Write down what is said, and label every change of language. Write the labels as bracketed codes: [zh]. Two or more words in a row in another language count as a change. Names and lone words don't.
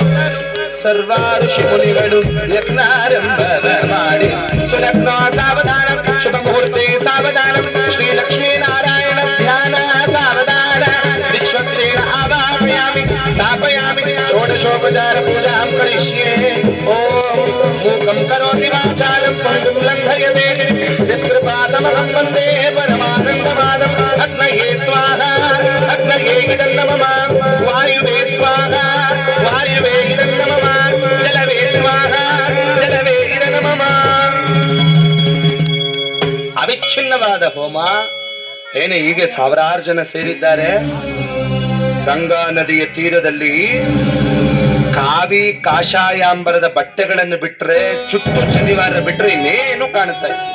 [kn] ಸರ್ವ ಋಷಿ ಮುನಿಗಳು ಯಜ್ಞಾರಂಭವ ಮಾಡಿ [sa] सुलग्न सावधान शुभ मुहूर्ते सावधान श्री लक्ष्मी नारायण ध्यान सावधान विश्वक्सेन आवाहयामि स्थापयामि षोडशोपचार पूजां करिष्ये. ओं मूकं करोति वाचालं पङ्गुं लङ्घयते यत्कृपातमहं वन्दे परमानन्दमादं अग्नये स्वाह अग्नये इदं नमः वायवे स्वाह वायवे इदं नमः जलवे स्वाह जलवे इदं नमः. [kn] ಅವಿಚ್ಛಿನ್ನವಾದ ಹೋಮ. ಏನೇ ಹೀಗೆ ಸಾವಿರಾರು ಜನ ಸೇರಿದ್ದಾರೆ. ಗಂಗಾ ನದಿಯ ತೀರದಲ್ಲಿ ಕಾವಿ ಕಾಷಾಯಾಂಬರದ ಬಟ್ಟೆಗಳನ್ನು ಬಿಟ್ರೆ, ಚುಟ್ಟು ಶನಿವಾರ ಬಿಟ್ರೆ ಇನ್ನೇನು ಕಾಣುತ್ತಾ ಇದೆ.